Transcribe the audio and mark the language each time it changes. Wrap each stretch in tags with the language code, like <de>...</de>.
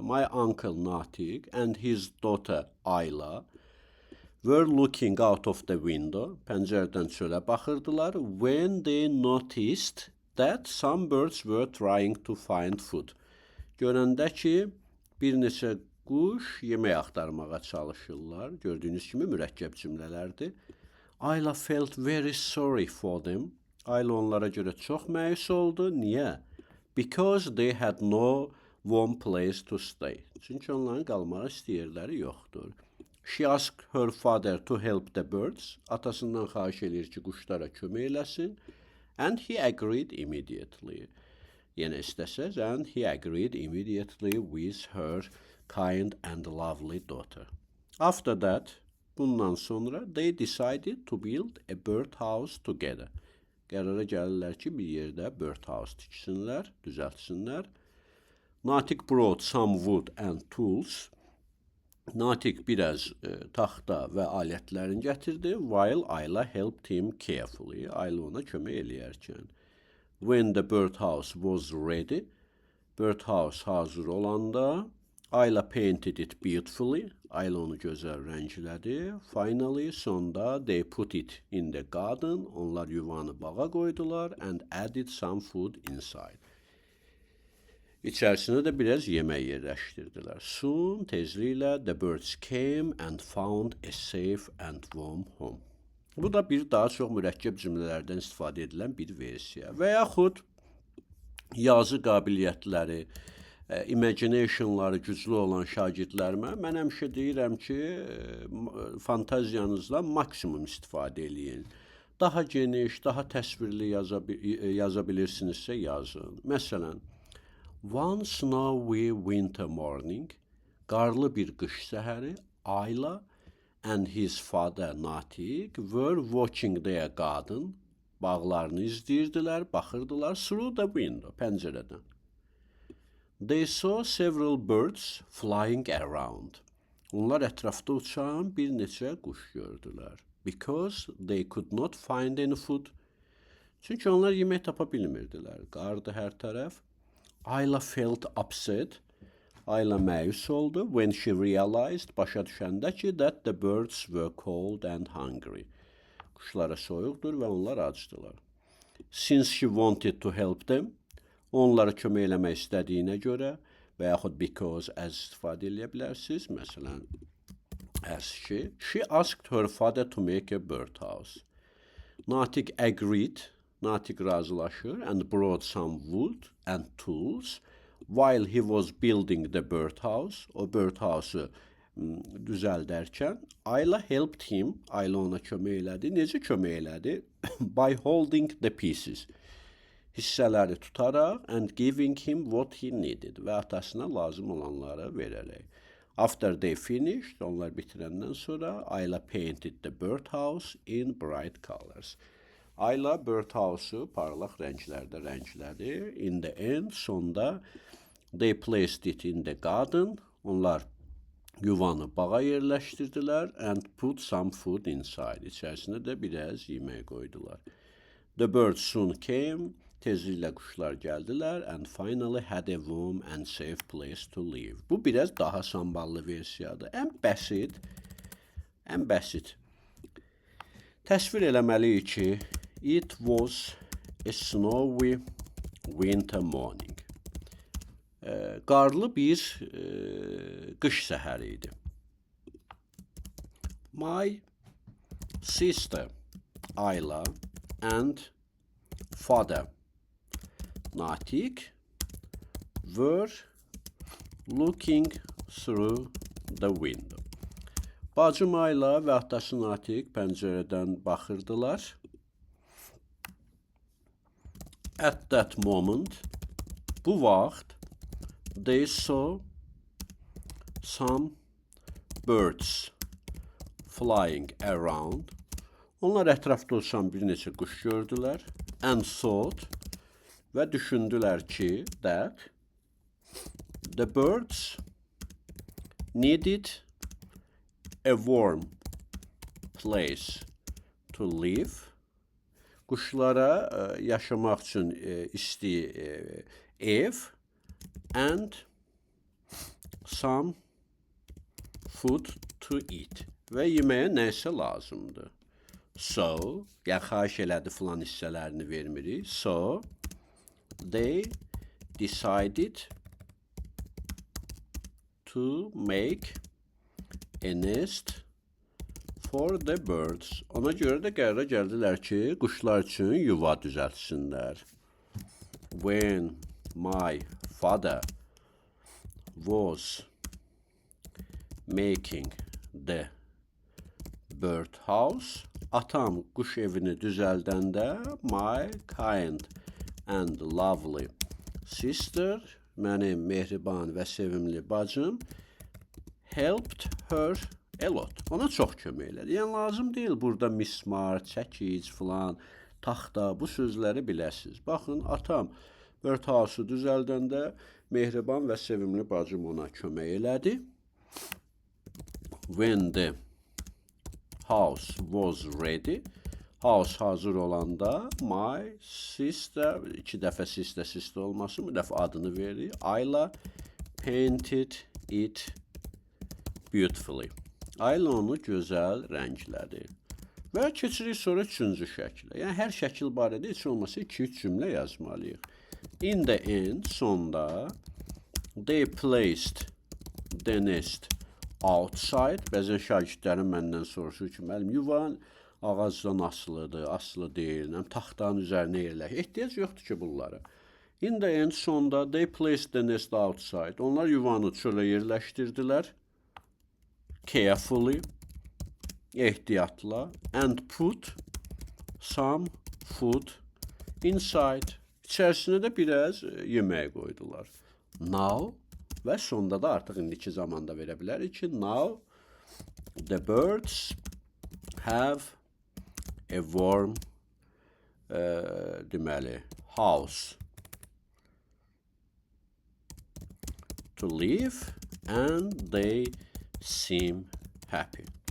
<en>My uncle Natiq and his daughter Ayla were looking out of the window.</en> <az>Pəncərədən çölə baxırdılar.</az> <en>When they noticed that some birds were trying to find food.</en> <az>Görəndə ki, bir neçə quş yemək axtarmağa çalışırlar. Gördüyünüz kimi mürəkkəb cümlələrdir.</az> <en>Ayla felt very sorry for them.</en> <az>Ayla onlara görə çox məyus oldu. Niyə?</az> <en>Because they had no warm place to stay.</en> <az>Çünki onların qalmağa istəyirləri yoxdur.</az> <en>She asked her father to help the birds.</en> <az>Atasından xahiş edir ki, quşlara kömək eləsin.</az> <en>And he agreed immediately.</en> <az>Yenə istəsəz,</az> <en>and he agreed immediately with her kind and lovely daughter. After that,</en> <az>bundan sonra</az> <en>they decided to build a birdhouse together.</en> <az>Qərara gəlirlər ki, bir yerdə birdhouse tiksinlər, düzəltsinlər.</az> <en>Natiq brought some wood and tools.</en> <az>Natiq biraz taxta və alətlərini gətirdi,</az> <en>while Ayla helped him carefully.</en> <az>Ayla ona kömək eləyərkən.</az> <en>When the birdhouse was ready,</en> <az>birdhouse hazır olanda,</az> <en>Ayla painted it beautifully.</en> <az>Ayla onu gözəl rənglədi.</az> <en>Finally,</en> <az>sonda</az> <en>they put it in the garden.</en> <az>Onlar yuvanı bağa qoydular</az> <en>and added some food inside.</en> <az>İçərisinə də biraz yemək yerləşdirdilər.</az> <en>Soon,</en> <az>tezliklə,</az> <en>the birds came and found a safe and warm home.</en> <az>Bu da bir daha çox mürəkkəb cümlələrdən istifadə edilən bir versiya. Və yaxud yazı qabiliyyətləri, imaginationları güclü olan şagirdlərimə mən həmişə deyirəm ki, fantaziyanızla maksimum istifadə eləyin. Daha geniş, daha təsvirli yaza bilirsinizsə yazın.</az> <en>Məsələn, one snowy winter morning,</en> <az>qarlı bir qış səhəri,</az> <en>Ayla and his father Natiq were watching their garden,</en> <az>bağlarını izləyirdilər, baxırdılar</az> <en>through the window,</en> <az>pəncərədən.</az> <en>They saw several birds flying around.</en> <az>Onlar ətrafda uçan bir neçə quş gördülər.</az> <en>Because they could not find any food.</en> <az>Çünki onlar yemək tapa bilmirdilər. Qardı hər tərəf.</az> <en>Ayla felt upset.</en> <az>Ayla məyus oldu</az> <en>when she realized,</en> <az>başa düşəndə ki,</az> <en>that the birds were cold and hungry.</en> <az>Quşlara soyuqdur və onlar acdılar.</az> <en>Since she wanted to help them,</en> <az>onlara kömək eləmək istədiyinə görə və yaxud because as istifadə eləyə bilərsiniz.</az> <en>Məsələn, as she asked her father to make a birdhouse. Natiq agreed,</en> <az>Natiq razılaşır</az> <en>and brought some wood and tools while he was building the birdhouse.</en> <az>O birdhouse'u düzəldərkən</az> <en>Ayla helped him,</en> <az>Ayla ona kömək elədi. Necə kömək elədi?</az> <en>By holding the pieces.</en> <az>Hissələri tutaraq</az> <en>and giving him what he needed</en> <az>və atasına lazım olanları verərək.</az> <en>After they finished,</en> <az>onlar bitirəndən sonra</az> <en>Ayla painted the birdhouse in bright colors.</en> <az>Ayla birdhouse-u parlaq rənglərdə rənglədi.</az> <en>In the end,</en> <az>sonda</az> <en>they placed it in the garden.</en> <az>Onlar yuvanı bağa yerləşdirdilər</az> <en>and put some food inside.</en> <az>İçərisinə də biraz yemək qoydular.</az> <en>The birds soon came.</en> <az>Tezliklə quşlar gəldilər</az> <en>and finally had a warm and safe place to live.</en> <az>Bu biraz daha samballı versiyadır. Ən bəsit. Təsvir eləməliyik ki,</az> <en>it was a snowy winter morning.</en> <az>Qarlı bir qış səhəri idi.</az> <en>My sister Ayla and father Natiq were looking through the window.</en> <az>Bacım Ayla və atası Natiq pəncərədən baxırdılar.</az> <en>At that moment,</en> <az>bu vaxt,</az> <en>they saw some birds flying around.</en> <az>Onlar ətrafda uçan bir neçə quş gördülər.</az> <en>And thought,</en> <az>və düşündülər ki,</az> <en>that the birds needed a warm place to live.</en> <az>Quşlara yaşamaq üçün isti ev</az> <en>and some food to eat.</en> <az>Və yeməyə nəsə lazımdır. So, ya xahiş elədi filan hissələrini vermirik.</az> <en>So, they decided to make a nest for the birds.</en> <az>Ona görə də qərara gəldilər ki, quşlar üçün yuva düzəltsinlər.</az> <en>When my father was making the birdhouse,</en> <az>atam quş evini düzəldəndə</az> <en>my kind and lovely sister,</en> <az>mənim mehriban və sevimli bacım,</az> <en>helped her a lot.</en> <az>Ona çox kömək elədi. Yəni lazım deyil burada mismar, çəkic filan, taxta bu sözləri biləsiniz. Baxın, atam birdhouse-u düzəldəndə mehriban və sevimli bacım ona kömək elədi. When the house was ready, house hazır olanda my sister, iki dəfə sister olmasın, bir dəfə adını verir.</az> <en>Ayla painted it beautifully.</en> <az>Ayla onu gözəl rənglədi. Və keçirik sonra üçüncü şəklə. Yəni hər şəkil barədə heç olmasa 2-3 cümlə yazmalıyıq.</az> <en>In the end,</en> <az>sonda</az> <en>they placed the nest outside.</en> <az>Bəzən şagirdlərim məndən soruşur ki, müəllim, yuvan ağacdan asılıdır, asılı deyil, taxtanın üzərinə yerləşir. Ehtiyac yoxdur ki, bunlara.</az> <en>In the end,</en> <az>sonda</az> <en>they placed the nest outside.</en> <az>Onlar yuvanı çölə yerləşdirdilər.</az> <en>Carefully,</en> <az>ehtiyatla,</az> <en>and put some food inside.</en> <az>İçərisinə də biraz yemək qoydular. Now, və sonda da artıq indiki zamanda verə bilərik ki,</az> <en>now the birds have a warm</en> <az>deməli,</az> <en>house to live and they seem happy.</en>